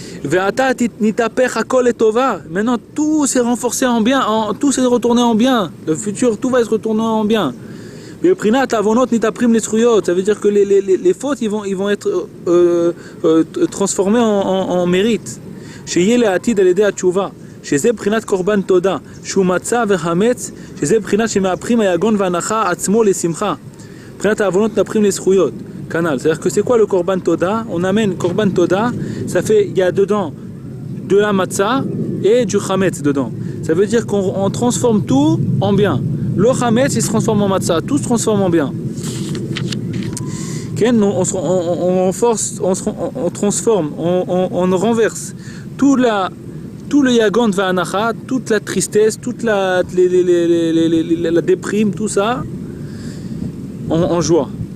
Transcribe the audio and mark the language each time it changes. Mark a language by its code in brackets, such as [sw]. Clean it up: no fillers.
[fr] Maintenant tout s'est renforcé en bien, tout s'est retourné en bien. Le futur, tout va se retourner en bien. Ça veut dire que les fautes ils vont être transformées en mérite. [he] שיהיה לעתיד על ידי התשובה, שזה בחינת קורבן תודה, שהוא מצה וחמץ, שזה בחינת שמהפכים היגון והנחה עצמו לשמחה. בחינת העוונות נהפכים לזכויות. Canal. [fr] C'est-à-dire que c'est quoi le korban toda? On amène korban toda, ça fait, il y a dedans de la matzah et du chametz dedans. Ça veut dire qu'on transforme tout en bien. Le chametz il se transforme en matzah, tout se transforme en bien. On renforce, on transforme, on renverse tout le yagon va'anacha, toute la tristesse, toute la déprime, tout ça en joie.